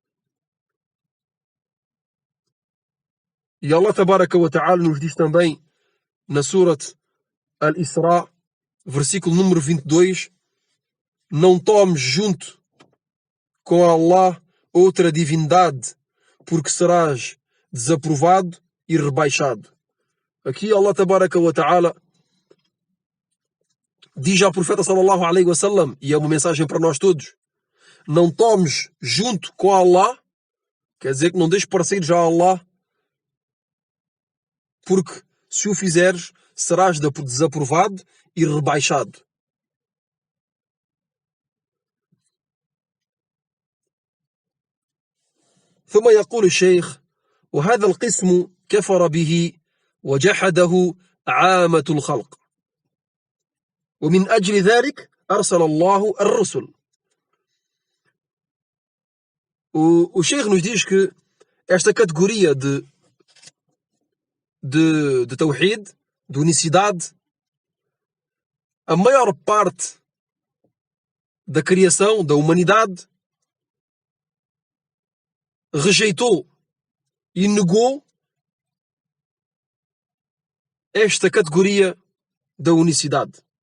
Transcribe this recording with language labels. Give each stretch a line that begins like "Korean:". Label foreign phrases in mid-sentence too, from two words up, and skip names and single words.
Portuguese: E
Arabic: الله تبارك وتعالى
Portuguese: nos diz também na Surat Al-Isra, versículo número 22, não tomes junto com Allah outra divindade, porque serás desaprovado e rebaixado. Aqui
Arabic: الله تبارك وتعالى
Portuguese: diz ao profeta
Arabic: صلى الله عليه وسلم,
Portuguese: e é uma mensagem para nós todos, não tomes junto com Allah, quer dizer que não deixes parceiros a Allah, porque se o fizeres, serás desaprovado e rebaixado.
Arabic: ثم يقول الشيخ وهذا القسم كفر به وجحده عامة الخلق ومن أجل ذلك أرسل الله الرسل.
Portuguese: O Sheikh nos diz que esta categoria de tawhid, de unicidade, a maior parte da criação, da humanidade, rejeitou e negou esta categoria da unicidade.